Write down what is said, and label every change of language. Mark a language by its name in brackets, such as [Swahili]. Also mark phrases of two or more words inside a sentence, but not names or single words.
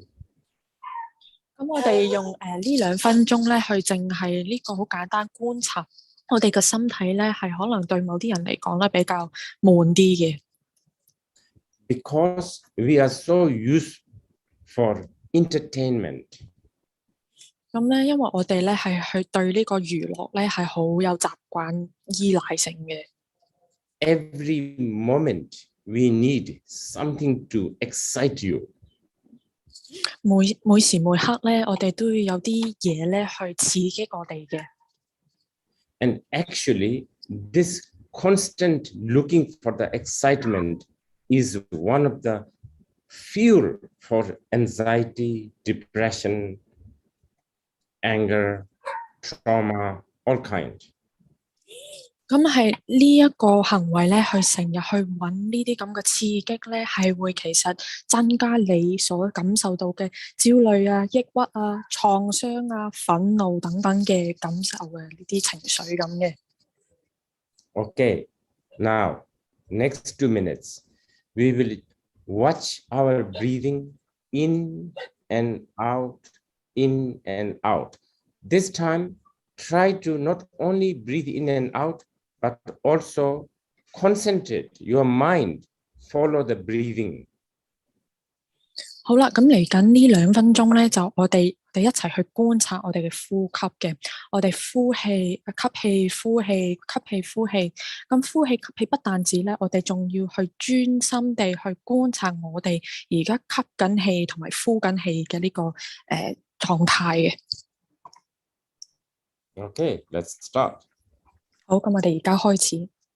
[Cantonese] 咁我哋用呢2分鐘咧，去淨係呢個好簡單觀察我哋嘅身體咧，係可能對某啲人嚟講咧比較悶啲嘅。 [English] Because we are so used for entertainment. [Cantonese] 咁咧，因為我哋咧係去對呢個娛樂咧係好有習慣依賴性嘅。 [English] Every moment we need something to excite you. [Cantonese] 每時每刻咧，我哋都要有啲嘢咧去刺激我哋嘅。 [English] And actually, this constant looking for the excitement is one of the fuel for anxiety, depression, anger, trauma, all kind. [Cantonese] 咁係呢一個行為咧，去成日去揾呢啲咁嘅刺激咧，係會其實增加你所感受到嘅焦慮啊、抑鬱啊、創傷啊、憤怒等等嘅感受嘅呢啲情緒咁嘅。 [English] Okay, now next 2 minutes, we will watch our breathing in and out, in and out. This time, try to not only breathe in and out, but also concentrate your mind, follow the breathing. [Cantonese] 好啦，咁嚟緊呢2分鐘咧，就我哋一齊去觀察我哋嘅呼吸嘅。我哋呼氣、吸氣、呼氣、吸氣、呼氣。咁呼氣、吸氣不但止咧，我哋仲要去專心地去觀察我哋而家吸緊氣同埋呼緊氣嘅呢個狀態嘅。 [English] Okay, let's start. [Cantonese] 好，咁我哋而家開始。